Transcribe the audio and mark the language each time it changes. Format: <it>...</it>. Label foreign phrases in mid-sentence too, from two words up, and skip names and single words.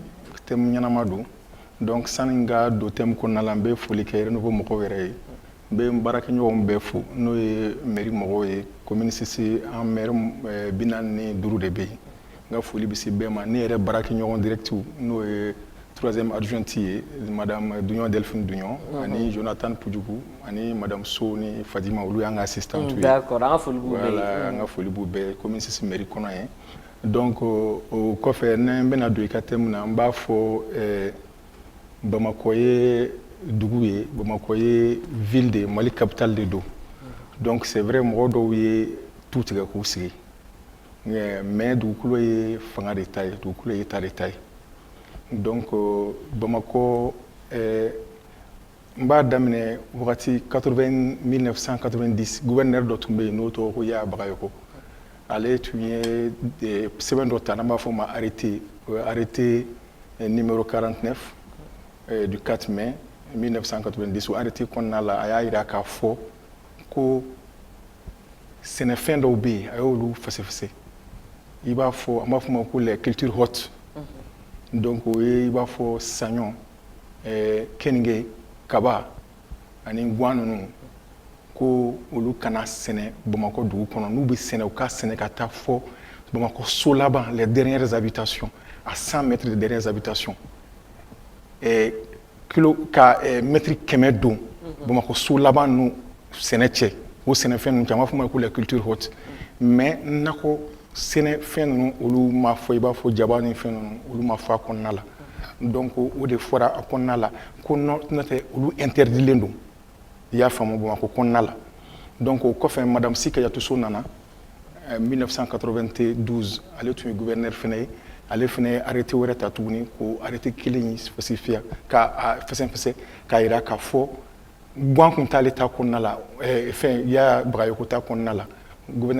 <bm>ɲɛnama don donc sani n ka don thème kɔnɔna la n bɛ foli kɛ Renouveau mɔgɔw yɛrɛ ye n bɛ n baarakɛɲɔgɔnw bɛɛ fo n'o ye mairie mɔgɔw ye commune Sise an maire 45 de bɛ yen n ka foli bɛ se bɛɛ ma ne yɛrɛ baarakɛɲɔgɔn directiw n'o ye 3e adjointe ye madame Duɲon Delphine Duɲon ani Jonathan Pujugu ani madame So ni Fadima olu y'an ka assistante ye d'accord an ka foli b'u bɛɛ ye voilà an ka foli b'u bɛɛ commune Sise mairie kɔnɔ ye donc o kɔfɛ n'an bɛna don i ka thème na n b'a fɔ Bamakɔ ye dugu ye Bamakɔ ye</bm> <fr>ville de Mali capitale de</fr> <bm>do</bm> <fr>donc c'est vrai</fr> <bm>mɔgɔ dɔw ye tu tigɛ k'u sigi mais dugukolo ye fanga de ta ye dugukolo ye ta de ta ye donc Bamakɔ n b'a daminɛ wagati 1990 gouverneur dɔ tun bɛ yen n'o tɔgɔ ko Yaya Bagayoko ale tun ye sɛbɛn dɔ ta n'an b'a fɔ o ma</bm> <fr>arrêté arrêté numéro 49 du 4 mai 1990</fr> <bm>o arrêté kɔnɔna la a y'a jira k'a fɔ ko sɛnɛfɛn dɔw bɛ yen a y'olu fɛsɛfɛsɛ i b'a fɔ an b'a fɔ o ma ko</bm> <fr>les cultures hautes donc</fr> <bm>o ye i b'a fɔ saɲɔ keninge kaba ani guwan ninnu ko olu kana sɛnɛ Bamakɔ dugu kɔnɔ n'u bɛ sɛnɛ u ka sɛnɛ ka taa fɔ Bamakɔ so laban</bm> <fr>les dernières habitations à 100 mètres de dernières habitations</fr> <bm>mètre 100 don Bamakɔ so laban ninnu sɛnɛ cɛ o sɛnɛfɛn ninnu caman b'a fɔ o ma ko</bm> <fr>les cultures hautes mais</fr> <bm>nakɔ sɛnɛfɛn ninnu olu ma fɔ i b'a fɔ jaba ni fɛn ninnu olu ma fɔ a kɔnɔna la donc o de fɔra a kɔnɔna la ko n'o tɛ olu interdilen don i y'a faamu Bamakɔ kɔnɔna la donc o kɔfɛ madame Sikayatu So nana 1992 ale tun ye gouverneur fɛnɛ ye ale fɛnɛ ye arrêté wɛrɛ ta tuguni ko arrêté kelen spécifié ka fɛsɛfɛsɛ k'a jira k'a fɔ guwan kun t'ale ta kɔnɔna la fɛn Yaya Bagayoko ta kɔnɔna la gouverneur</bm>